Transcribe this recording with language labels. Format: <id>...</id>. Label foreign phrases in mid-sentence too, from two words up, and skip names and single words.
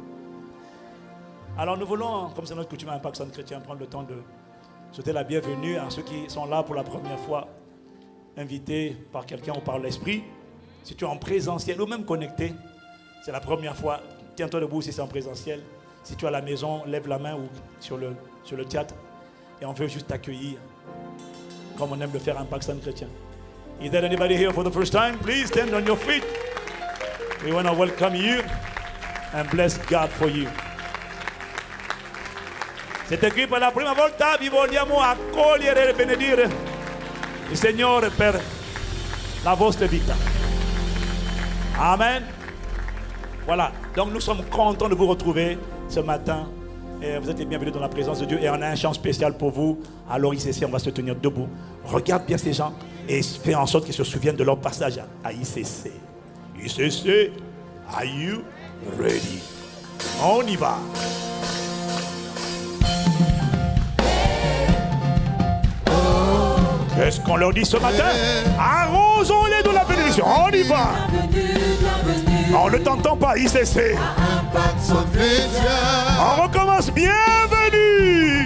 <fr>Alors nous voulons, comme c'est notre coutume à Impact Centre Chrétien, prendre le temps de souhaiter la bienvenue à ceux qui sont là pour la première fois, invités par quelqu'un ou par l'esprit. Si tu es en présentiel ou même connecté, c'est la première fois, tiens-toi debout si c'est en présentiel. Si tu es à la maison, lève la main ou sur le théâtre. Et on veut juste t'accueillir, comme on aime le faire à Impact Centre Chrétien.</fr> <en>Is there anybody here for the first time? Please stand on your feet. We want to welcome you and bless God for you.</en> <fr>C'est écrit</fr> <it>per la prima volta vi vogliamo accogliere e benedire il Signore per la vostra vita.</it> <fr>Amen. Voilà, donc nous sommes contents de vous retrouver ce matin. Et vous êtes les bienvenus dans la présence de Dieu. Et on a un chant spécial pour vous. Alors ICC, on va se tenir debout. Regarde bien ces gens et fais en sorte qu'ils se souviennent de leur passage à ICC.</fr> <en>ICC, are you ready?</en> <fr>On y va. Qu'est-ce qu'on leur dit ce matin? Arrosons-les de la bénédiction. On y va. On ne t'entend pas, ICC. On recommence. Bienvenue.</fr>